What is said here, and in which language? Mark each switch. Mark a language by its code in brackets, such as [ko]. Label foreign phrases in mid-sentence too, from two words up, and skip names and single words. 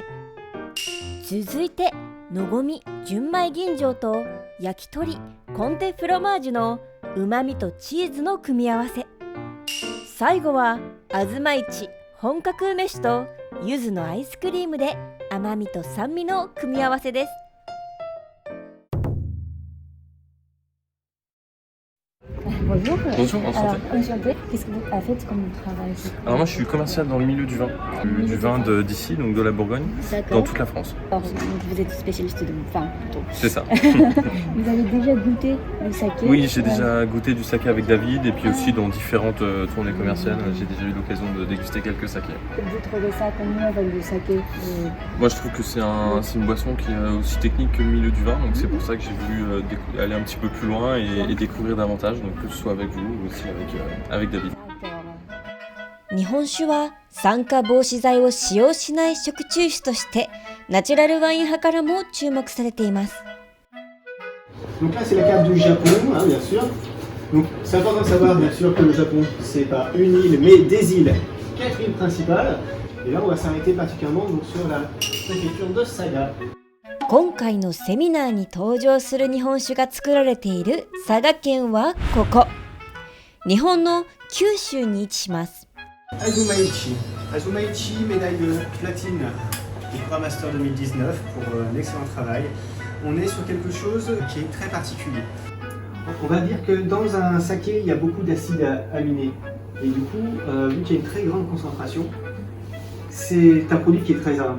[ja] 続いてのごみ純米吟醸と焼き鳥コンテフロマージュのうまみとチーズの組み合わせ。最後はあずま市本格梅酒と柚子のアイスクリームで甘みと酸味の組み合わせです。 [fr] Bonjour. Bonjour, Alors, enchanté. enchanté. Qu'est-ce que vous faites comme travail? Alors moi je suis commercial dans le milieu du vin, du vin d'ici, donc de la Bourgogne, dans D'accord. toute la France. Alors, donc, vous êtes spécialiste de vin plutôt. C'est ça. Vous avez déjà goûté le saké? Oui, j'ai déjà goûté du saké avec David et puis aussi dans différentes tournées commerciales, j'ai déjà eu l'occasion de déguster quelques sakés. Vous trouvez ça comment avec le saké? Moi je trouve que c'est une boisson qui est aussi technique que le milieu du vin, donc c'est pour ça que j'ai voulu aller un petit peu plus loin et découvrir davantage, donc que ce soit avec vous ou aussi avec David. [ja] 日本酒は酸化防止剤を使用しない食中酒としてナチュラルワイン派からも注目されています。 [fr] Donc là, c'est la carte du Japon, hein, bien sûr. Donc c'est important de savoir, bien sûr, que le Japon, c'est pas une île, mais des îles, 4 îles principales. Et là, on va s'arrêter particulièrement donc, sur la préfecture de Saga. [ja] 今回のセミナーに登場する日本酒が作られている佐賀県はここ。日本の九州に位置します。 [fr] Azumaichi. Azumaichi, médaille de platine du Cura Master 2019 pour un excellent travail. On est sur quelque chose qui est très particulier. On va dire que dans un saké, il y a beaucoup d'acides aminés. Et du coup, vu qu'il y a une très grande concentration, c'est un produit qui est très rare.